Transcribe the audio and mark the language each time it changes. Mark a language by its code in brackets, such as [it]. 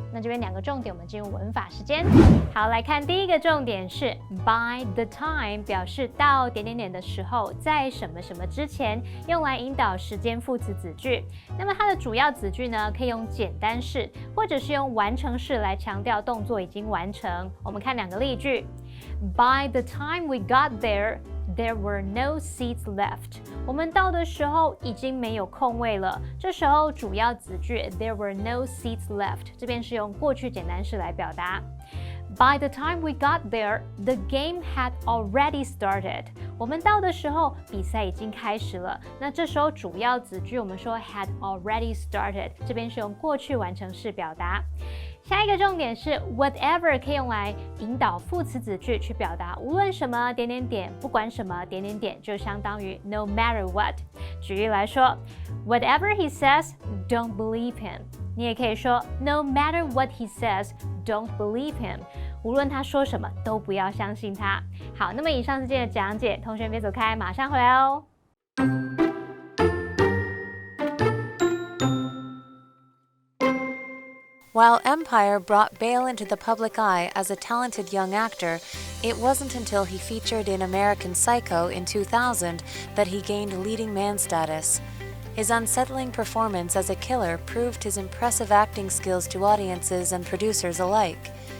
[zh] 那这边2个重点，我们进入文法时间。好，来看第一个重点是 by the time 表示到点点点的时候，在什么什么之前，用来引导时间副词子句。那么它的主要子句呢，可以用简单式或者是用完成式来强调动作已经完成。我们看2个例句 [en] ：By the time we got there.There were no seats left. [zh] 我们到的时候已经没有空位了。这时候主要子句 [en] There were no seats left [zh] 这边是用过去简单式来表达。 [en] By the time we got there, the game had already started. [zh] 我们到的时候，比赛已经开始了。那这时候主要子句我们说 [en] had already started， [zh] 这边是用过去完成式表达。下一个重点是 whatever 可以用来引导副词子句去表达无论什么点点点，不管什么点点点，就相当于 no matter what。举例来说 [en] ，whatever he says, don't believe him。 [zh] 你也可以说 [en] no matter what he says, don't believe him。 [zh] 无论他说什么，都不要相信他。好，那么以上是今天的讲解，同学别走开，马上回来哦。 [en] While Empire brought Bale into the public eye as a talented young actor, it wasn't until he featured in American Psycho in 2000 that he gained leading man status. His unsettling performance as a killer proved his impressive acting skills to audiences and producers alike.